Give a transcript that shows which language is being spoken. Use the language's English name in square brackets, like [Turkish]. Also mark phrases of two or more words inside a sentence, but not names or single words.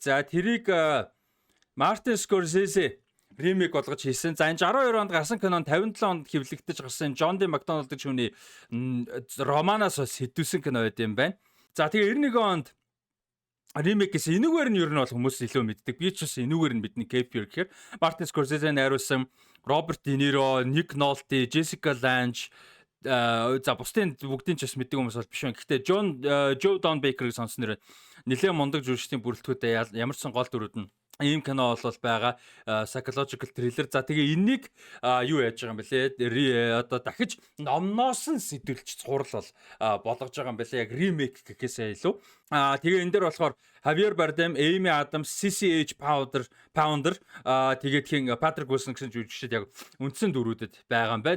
[Mongolian] За тэрийг Martin Scorsese ремейк болгож хийсэн. За энэ 12 онд гарсан кинонд 57 онд хэвлэгдэж гарсан John D. McDonald гэж хүний романоос сэдвсэн кино байд юм байна. За тэгээ 91 онд ремейкээс энүүгээр нь ер нь бол хүмүүс илүү мэддэг. Би ч бас энүүгээр нь бидний Cape Fear гэхээр Martin Scorsese найруулсан Robert De Niro, Nick Nolte, Jessica Lange за бусдын бүгдийн ч бас мэддэг хүмүүс бол биш байна. Гэхдээ Joe Don Baker-ыг сонсноор нэлээд мундаг жүжигчдийн бүрэлдэхүүнтэй ямар ч сан гол дүрүүд нь ийм кино бол байгаа [English] psychological thriller. [Mongolian] За тэгээ энэнийг юу яаж байгаа юм бэлээ? Одоо дахиж номноос нь сэтүүлж цуврал болгож байгаа юм бэлээ. Яг ремейк гэхээсээ илүү. Тэгээ энэ дээр болохоор Javier Bardem, Amy Adams, CCH Pounder тэгээд хин Patrick Wilson гэсэн жүжигчид яг үндсэн дөрүүдэд байгаа юм байна.